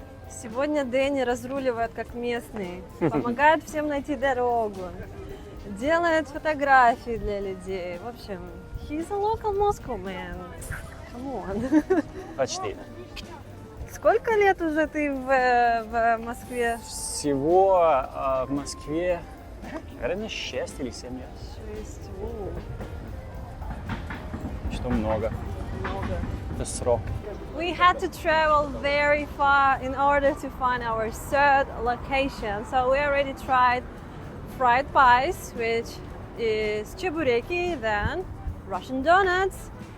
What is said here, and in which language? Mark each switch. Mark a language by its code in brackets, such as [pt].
[ru] Сегодня Дэнни разруливает как местный, помогает всем найти дорогу, делает фотографии для людей. В общем, [en] he's a local Moscow man. Come on. [ru] Почти. Сколько лет уже ты в Москве? Всего в Москве, наверное, 6 или 7 лет. 6. Что много. Много. Это срок. [en] We had to travel very far in order to find our third location. So we already tried fried pies, which is chebureki, then Russian donuts.